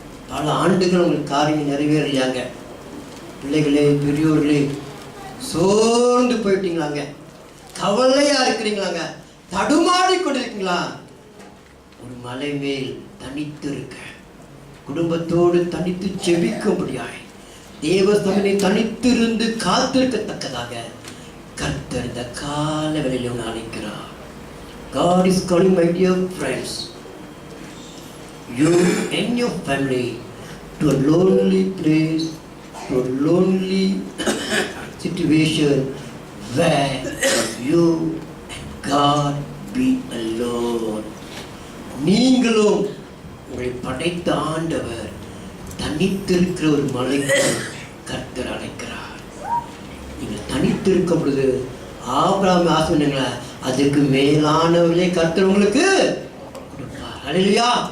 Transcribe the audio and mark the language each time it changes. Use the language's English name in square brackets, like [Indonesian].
[Tamil] பல ஆண்டுகள் உங்களுக்கு காரியம் நிறைவேறலையாங்க. பிள்ளைகளே பெரியோர்களே சோர்ந்து போயிட்டீங்களாங்க, கவலையா இருக்கிறீங்களாங்க, தடுமாறி கொண்டிருக்கீங்களா? ஒரு மலை மேல் தனித்து இருக்க, குடும்பத்தோடு தனித்து ஜெபிக்கும்படியாய் தேவஸ்தமனை தனித்திருந்து காத்திருக்கத்தக்கதாக கர்த்தர் இந்த கால வேளையிலும் அழைக்கிறார். [English] God is calling, my dear friends, you and your family to a lonely place, to a lonely situation where you and God be alone. [Tamil] நீங்களும் உங்களை படைத்த ஆண்டவர் தனித்திருக்கிற ஒரு மலைக்கு கர்த்தர் அழைக்கிறார். நீங்கள் தனித்திருக்கும் பொழுது ஆபிரகாம் ஆசீர்வாதங்களை அதுக்கு மேலானவர்களே கர்த்தர் உங்களுக்கு கொடுப்பார். அல்லேலூயா.